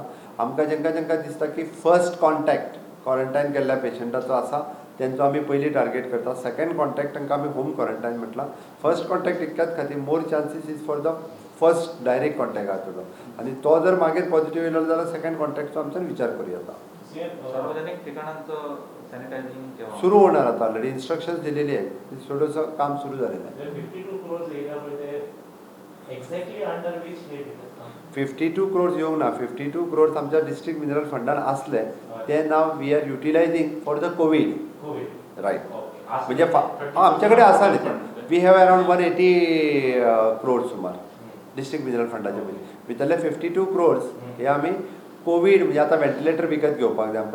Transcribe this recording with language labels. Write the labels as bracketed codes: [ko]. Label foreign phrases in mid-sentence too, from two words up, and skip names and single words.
[kok] आमकां जेंका जेंका दिसता की [en] first contact quarantine [kok] केल्ल्या पेशंटाचो आसा तेंचो आमी पयलीं टार्गेट करता. [en] second contact [kok] तांकां आमी होम क्वॉरंटायन म्हटलां. [en] first contact [kok] इतक्याच खातीर [en] more chances is for the first direct contact [kok] आहा आनी तो जर मागीर पॉझिटिव्ह येयलो जाल्यार [en] second contactचो [kok] आमच्यान विचार करूया आता. [mr] सार्वजनिक ठिकाणांचं सॅनिटायझिंग केव्हा सुरू होणार आता. [en] already instructions [mr] दिलेली आहेत. थोडंसं काम सुरू झालेलं आहे. [en] 52 crores area मध्ये exactly under which head? [kok] 52 crores येवंक ना. 52 crores आमच्या [en] district mineral [kok] फंडान आसले ते नाव [en] we are utilizing for the Covid. [kok] रायट. म्हणजे आमच्या कडेन आसा न्ही ते. [en] we have around 180 crores [kok] सुमार [en] district mineral [kok] फंडाचे पयलीं. भितरले 52 crores हे आमी कोवीड म्हणजे आतां व्हेंटिलेटर विकत घेवपाक जाय आमकां.